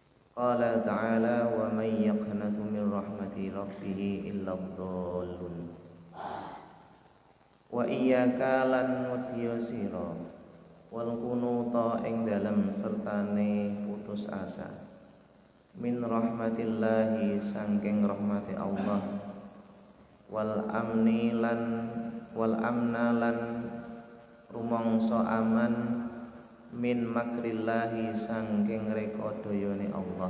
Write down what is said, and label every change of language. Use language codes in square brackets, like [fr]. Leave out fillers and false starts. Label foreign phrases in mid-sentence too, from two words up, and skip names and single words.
[ar] قال تعالى ومن يقنط من رحمة ربه إلا الضالون. وإياك [jv] lan wedya sira [ar] والقنوط [jv] ing dalem sertane putus asa [ar] من رحمة الله [jv] sangking rahmati Allah [ar] والأمن [jv] lan rumangsa aman [ar] من مكر الله [jv] sangking rekodayane Allah.